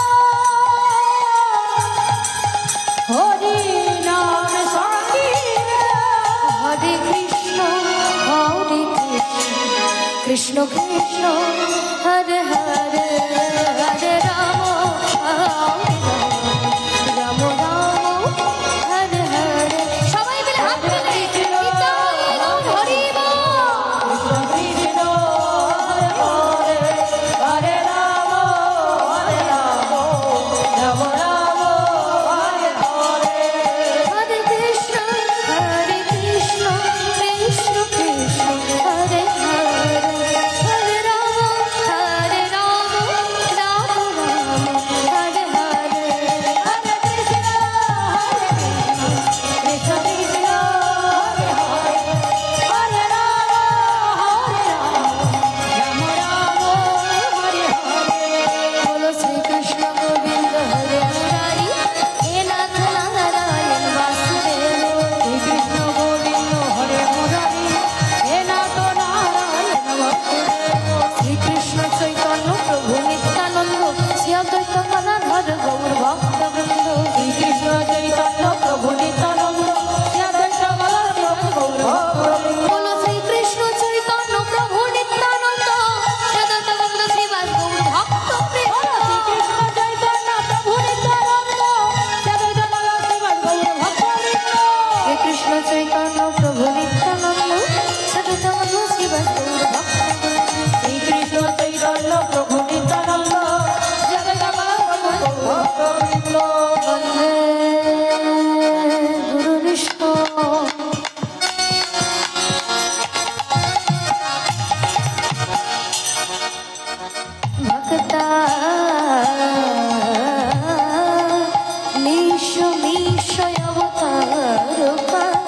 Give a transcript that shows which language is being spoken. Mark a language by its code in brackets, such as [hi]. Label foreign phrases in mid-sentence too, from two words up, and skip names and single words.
[sa] হরি নাম সংকীর্তন হরে কৃষ্ণ কৃষ্ণ কৃষ্ণ হরে হরে হরে রাম রাম রাম হরে হরে [bn] সবাই মিলে হাত তুলে [sa] হরি কৃষ্ণ কৃষ্ণ হরে হরে, হরে রাম হরে রাম, রাম রাম হরে হরে। হরে কৃষ্ণ কৃষ্ণ কৃষ্ণ হরে হরে হরে রাম রাম রাম হরে হরে হরে কৃষ্ণ কৃষ্ণ কৃষ্ণ হরে হরে, হরে রাম রাম রাম হরে হরে। बोलो श्री कृष्ण गोविंद हरे मुरारी हे नाथ नारायण वासुदेव শ্রী কৃষ্ণ গোবিন্দ হরে মুরারি, হে নাথ নারায়ণ বাসুদেব। श्री कृष्ण चैतन्य प्रभु नित्यानंद श्री अद्वैत गदाधर गौर भक्त वृंद শ্রী কৃষ্ণ চৈতন্য প্রভু নিত্যানন্দ, শ্রী অদ্বৈত গদাধর গৌর ভক্তবৃন্দ। बोलो श्री कृष्ण चैतन्य प्रभु नित्यानंद श्री अद्वैत गौर श्रीवास गौर भक्त শ্রী वृंद কৃষ্ণ চৈতন্য প্রভু নিত্যানন্দ, শ্রী অদ্বৈত গদাধর গৌর ভক্তবৃন্দ। श्री कृष्ण चैतन्य प्रभु नित्यानंद श्री अद्वैत गौर श्रीवास गौर भक्त শ্রী কৃষ্ণ চৈতন্য প্রভু নিত্যানন্দ, শ্রী অদ্বৈত গদাধর গৌর ভক্তবৃন্দ। वन्दे गुरु विष्णु भक्ता मीशो मीशो अवतारुका